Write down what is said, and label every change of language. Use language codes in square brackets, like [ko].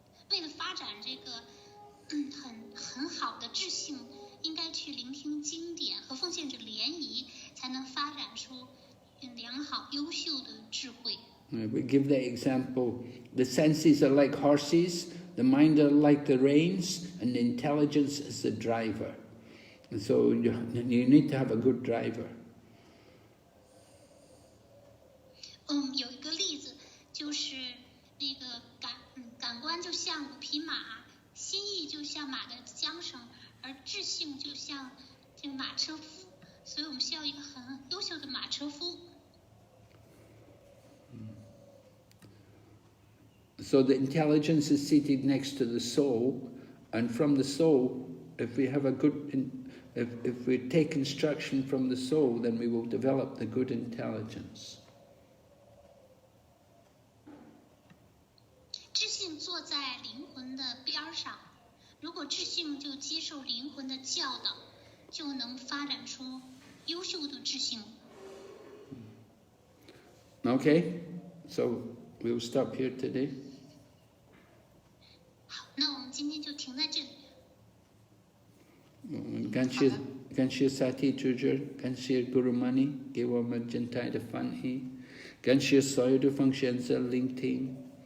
[zh] 为了发展这个很好的智性，应该去聆听经典和奉献者联谊，才能发展出良好优秀的智慧。 [en] We give the example, the senses are like horses, the mind are like the reins, and the intelligence is the driver. And so you need to have a good driver. [zh] 有一个例子就是那个感官就像五匹马，心意就像马的缰绳，而智性就像这个马车夫，所以我们需要一个很优秀的马车夫。 [en] So the intelligence is seated next to the soul, and from the soul, if we have a good, if we take instruction from the soul, then we will develop the good intelligence. [zh] 智性坐在灵魂的边上，如果智性就接受灵魂的教导，就能发展出优秀的智性。 [en] Okay, so we'll stop here today. [zh] 好，那我们今天就停在这里。感谢 Sati Tujar, 感谢 Guru Mani, 给我们真态的翻译，感谢所有的奉献者聆听。